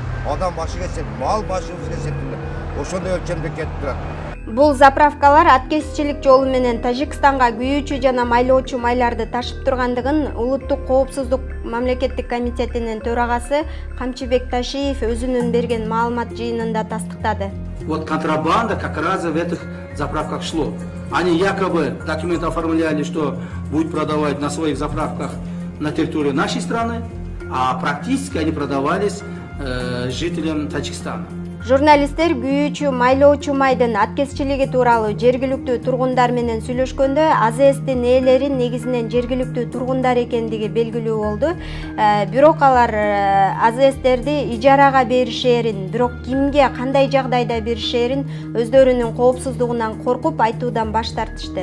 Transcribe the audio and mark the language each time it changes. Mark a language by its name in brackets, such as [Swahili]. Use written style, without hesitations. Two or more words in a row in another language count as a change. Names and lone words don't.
[Kyrgyz] Адам башыга эсеп, мал башыбызга эсептелет. Ошондой өлчөмдө кетип турат. Бул заправкалар аткезчилик жолу менен Тажикстанга күйүүчү жана майлоочу майларды ташып тургандыгын Улуттук коопсуздук мамлекеттик комитетинин төрагасы Камчыбек Ташиев өзүнүн берген маалымат жыйынында тастыктады. [Russian] Вот контрабанда как раз в этих заправках шло. Они якобы документы оформляли, что будут продавать на своих заправках на территории нашей страны, а практически они продавались жителям Таджикистана. [Kyrgyz] Журналисттер күйүүчү майлоочу майдын аткезчилиги тууралуу жергиликтүү тургундар менен сүйлөшкөндө АЗСтин ээлери негизинен жергиликтүү тургундар экендиги белгилүү болду. Бирок алар АЗСтерди ижарага беришерин, бирок кимге кандай жагдайда беришерин өздөрүнүн коопсуздугунан коркуп айтуудан баш тартышты.